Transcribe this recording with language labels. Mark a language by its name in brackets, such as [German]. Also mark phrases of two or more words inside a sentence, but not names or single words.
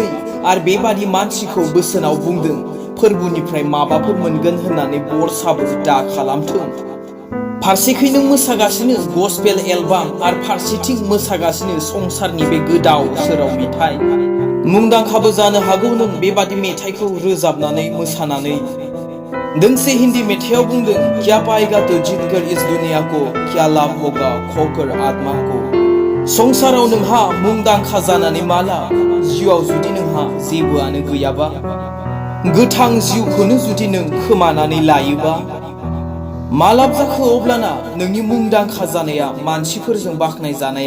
[Bodo] आरो बेबादि मानसिखौ बोसोनाव बुंदों फोरबुनिफ्राय माबाफोर मोनगोन होननानै बरसाबो दा खालामथों। फारसेखै नों मोसागासिनो [English] gospel album [Bodo] आरो फारसेथिं मोसागासिनो संसारनि बे गोदाव सोराव मेथाइ। मुंदांखाबो जानो हागौ नों बेबादि मेथाइखौ रोजाबनानै मोसानानै। दोंसे हिन्दी मेथाइयाव बुंदों, [Hindi] क्या पाएगा तो जीतकर इस दुनिया को, क्या लाभ होगा खोकर आत्मा को। [Bodo] संसाराव नोंहा मुंदांखा जानानै मा लाब? जिउआव जुदि नोंहा जेबोआनो गैयाबा, गोथां जिउखौनो जुदि नों खोमानानै लायोबा, मा लाब जाखो अब्लाना नोंनि मुंदांखा जानाया, मानसिफोरजों बाख्नाय जानाया?